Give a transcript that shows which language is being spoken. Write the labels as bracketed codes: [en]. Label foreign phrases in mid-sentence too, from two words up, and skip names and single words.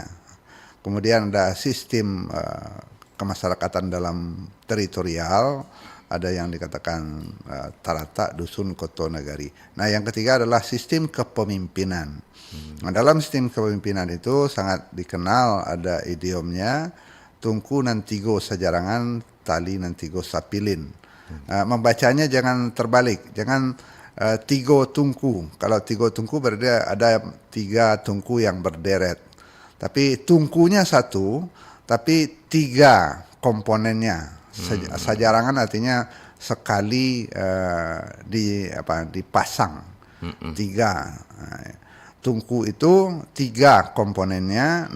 [id] Kemudian ada sistem kemasyarakatan dalam teritorial, ada yang dikatakan tarata, dusun, koto, nagari. Nah, yang ketiga adalah sistem kepemimpinan. Nah, dalam sistem kepemimpinan itu sangat dikenal, ada idiomnya [min] Tungku nan Tigo Sajarangan, Tali nan Tigo Sapilin. [id] Membacanya jangan terbalik, jangan [min] Tigo Tungku. [id] Kalau [min] Tigo Tungku [id] berarti ada tiga tungku yang berderet. Tapi tungkunya satu, tapi tiga komponennya. Sajarangan artinya sekali dipasang tiga. Tungku itu tiga komponennya.